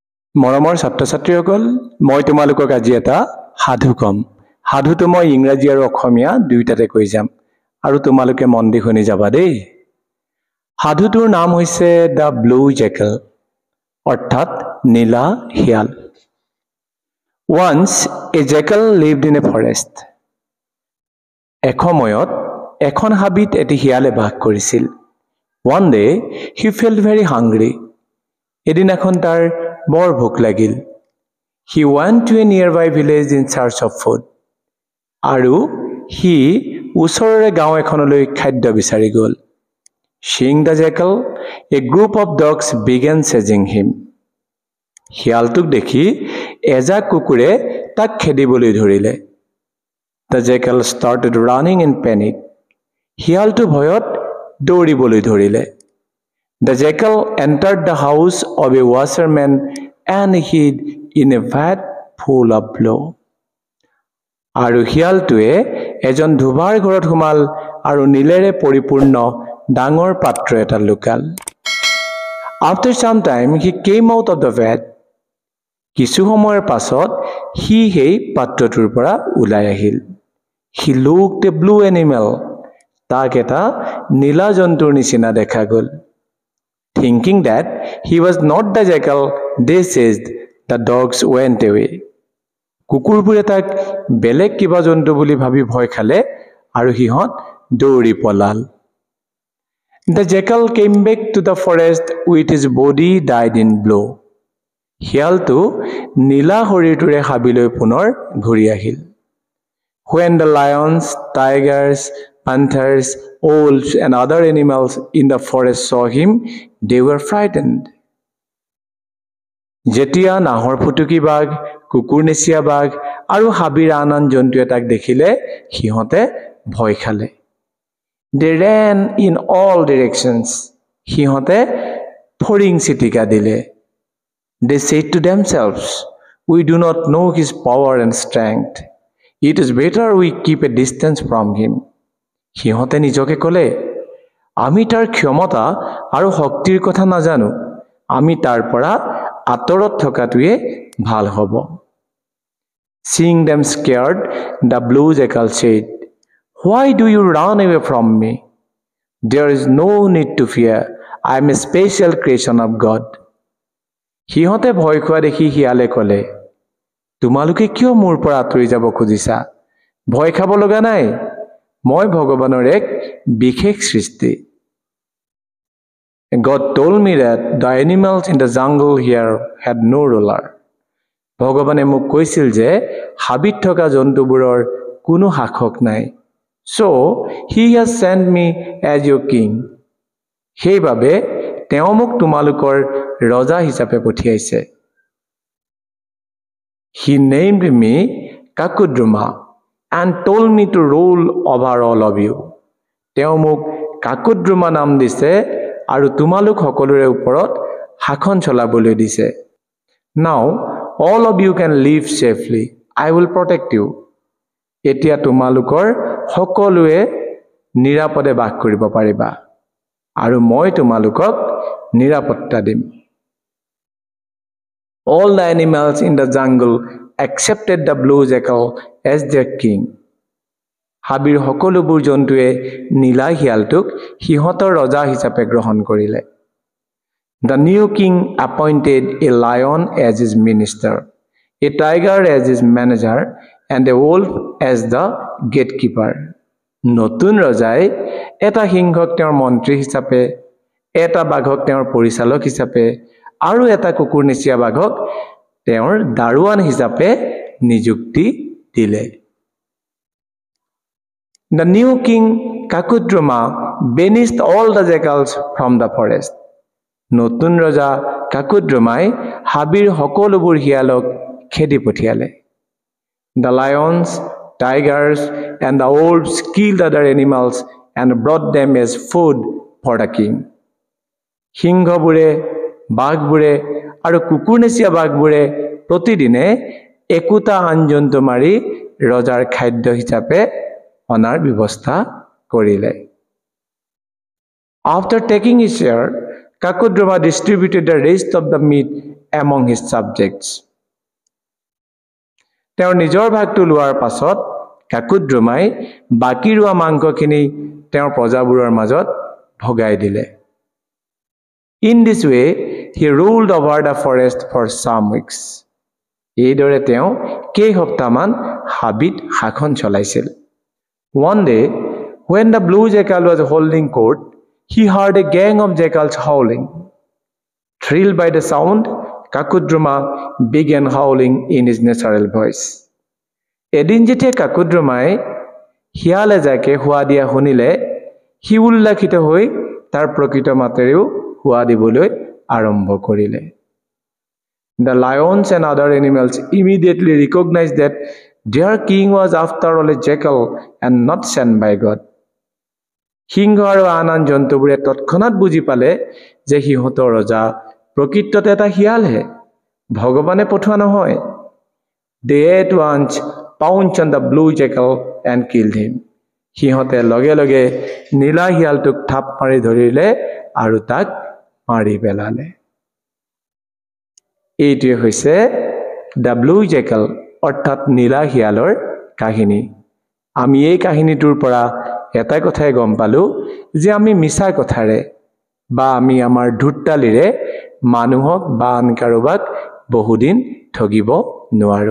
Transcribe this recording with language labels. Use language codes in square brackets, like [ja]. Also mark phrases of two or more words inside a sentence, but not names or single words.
[as] মৰমৰ ছাত্ৰ-ছাত্ৰীসকল, মই তোমালোকক আজি এটা সাধু কম। সাধুটো মই ইংৰাজী আৰু অসমীয়া দুয়োটাতে কৈ যাম আৰু তোমালোকে মন দি শুনি যাবা দেই। সাধুটোৰ নাম হৈছে দ্য ব্লু জেকেল, অৰ্থাৎ নীলা শিয়াল। [en] Once a jackal lived in a forest. [as] এসময়ত এখন হাবিত এটি শিয়ালে বাস কৰিছিল। [en] One day he felt very hungry. [as] এদিনাখন তাৰ বৰ ভোক লাগিল। [en] He went to a nearby village in search of food. [as] আৰু সি ওচৰৰে গাঁও এখনলৈ খাদ্য বিচাৰি গ'ল। [en] Seeing the jackal, a group of dogs began chasing him. [as] শিয়ালটোক দেখি এজাক কুকুৰে তাক খেদিবলৈ ধৰিলে। [en] The jackal started running in panic. [as] শিয়ালটো ভয়ত দৌৰিবলৈ ধৰিলে। [en] The jackal entered the house of a washerman and hid in a vat full of blow. [as] আৰু শিয়ালটোৱে এজন ধুবাৰ ঘৰত সোমাল আৰু নীলেৰে পৰিপূৰ্ণ ডাঙৰ পাত্ৰ এটা লুকাল। [en] After some time he came out of the vat. [as] কিছু সময়ৰ পাছত সি সেই পাত্ৰটোৰ পৰা ওলাই আহিল। [en] He looked a blue animal. [as] তাক এটা নীলা জন্তুৰ নিচিনা দেখা গ'ল। [en] Thinking that he was not the jackal, they chased. The dogs went away. [as] কুকুৰবোৰে তাক বেলেগ কিবা জন্তু বুলি ভাবি ভয় খালে আৰু সিহঁত দৌৰি পলাল। [en] The jackal came back to the forest with his body dyed in blue. [as] শিয়ালটো নীলা শৰীৰটোৰে হাবিলৈ পুনৰ ঘূৰি আহিল। [en] When the lions, tigers, panthers, wolves and other animals in the forest saw him, they were frightened. [as] যেতিয়া নাহৰ ফুটুকী বাঘ, কুকুৰনেচীয়া বাঘ আৰু হাবিৰ আন আন জন্তুৱে তাক দেখিলে সিহঁতে ভয় খালে। [en] They ran in all directions. [as] সিহঁতে ফৰিং চিটিকা দিলে। [en] They said to themselves, we do not know his power and strength. It is better we keep a distance from him. [as] সিহঁতে নিজকে ক'লে, আমি তাৰ ক্ষমতা আৰু শক্তিৰ কথা নাজানো, আমি তাৰ পৰা আঁতৰত থকাটোৱে ভাল হ'ব। [en] Seeing them scared, the blue jackal said, why do you run away from me? There is no need to fear. I am a special creation of God. [as] সিহঁতে ভয় খোৱা দেখি শিয়ালে ক'লে, তোমালোকে কিয় মোৰ পৰা আঁতৰি যাব খুজিছা? ভয় খাব লগা নাই, মই ভগৱানৰ এক বিশেষ সৃষ্টি। [en] God told me that the animals in the jungle here had no ruler. [as] ভগৱানে মোক কৈছিল যে হাবিত থকা জন্তুবোৰৰ কোনো শাসক নাই। [en] So he has sent me as your king. [as] সেইবাবে তেওঁ মোক তোমালোকৰ ৰজা হিচাপে পঠিয়াইছে। [en] He named me Kakudruma and told me to rule over all of you. [as] তেওঁ মোক কাকুদ্ৰুমা নাম দিছে আৰু তোমালোক সকলোৰে ওপৰত শাসন চলাবলৈ দিছে। [en] Now all of you can live safely. I will protect you. [as] এতিয়া তোমালোকৰ সকলোৱে নিৰাপদে বাস কৰিব পাৰিবা আৰু মই তোমালোকক নিৰাপত্তা দিম। [en] All the animals in the jungle accepted the blue jackal as their king. [as] হাবিৰ সকলোবোৰ জন্তুৱে নীলা শিয়ালটোক সিহঁতৰ ৰজা হিচাপে গ্ৰহণ কৰিলে। [en] The new king appointed a lion as his minister, a tiger as his manager, and a wolf as the gatekeeper. [as] নতুন ৰজাই এটা সিংহক তেওঁৰ মন্ত্ৰী হিচাপে, এটা বাঘক তেওঁৰ পৰিচালক হিচাপে আৰু এটা কুকুৰনেচীয়া বাঘক তেওঁৰ দাৰোৱান হিচাপে নিযুক্তি দিলে। [en] The new king Kakudruma banished all the jackals from the forest. [as] নতুন ৰজা কাকুদ্ৰুমাই হাবিৰ সকলোবোৰ শিয়ালক খেদি পঠিয়ালে। [en] The lions, tigers and the wolves killed other animals and brought them as food for the king. [as] সিংহবোৰে, বাঘবোৰে আৰু কুকুৰনেচীয়া বাঘবোৰে প্ৰতিদিনে একোটা আন জন্তু মাৰি ৰজাৰ খাদ্য হিচাপে অনাৰ ব্যৱস্থা কৰিলে। [en] After taking his share, Kakudruma distributed the rest of the meat among his subjects. [as] তেওঁৰ নিজৰ ভাগটো লোৱাৰ পাছত কাকুদ্ৰুমাই বাকি ৰোৱা মাংসখিনি তেওঁৰ প্ৰজাবোৰৰ মাজত ভগাই দিলে। [en] In this way, he ruled over the forest for some weeks. [as] এইদৰে তেওঁ কেইসপ্তাহমান হাবিত শাসন চলাইছিল। [en] One day, when the blue jackal was holding court, he heard a gang of jackals howling. Thrilled by the sound, Kakudruma began howling in his natural voice. [as] এদিন যেতিয়া কাকুদ্ৰুমাই শিয়াল এজাকে হোৱা দিয়া শুনিলে, সি উল্লাসিত হৈ তাৰ প্ৰকৃত মাতেৰেও হোৱা দিবলৈ আৰম্ভ কৰিলে। [en] The lions and other animals immediately recognized that their king was after all a jackal and not sent by God. [as] সিংহ আৰু আন আন জন্তুবোৰে তৎক্ষণাৎ বুজি পালে যে সিহঁতৰ ৰজা প্ৰকৃততে এটা শিয়ালহে, ভগৱানে পঠোৱা নহয়। [en] They at once pounced on the blue jackal and killed him. [as] সিহঁতে লগে লগে নীলা শিয়ালটোক থাপ মাৰি ধৰিলে আৰু তাক মাৰি পেলালে। এইটোৱে হৈছে দ্য ব্লু জেকেল অৰ্থাৎ নীলা শিয়ালৰ কাহিনী। আমি এই কাহিনীটোৰ পৰা এটা কথাই গম পালো যে আমি মিছা কথাৰে বা আমি আমাৰ ধূৰ্তালিৰে মানুহক বা আন কাৰোবাক বহুদিন ঠগিব নোৱাৰো।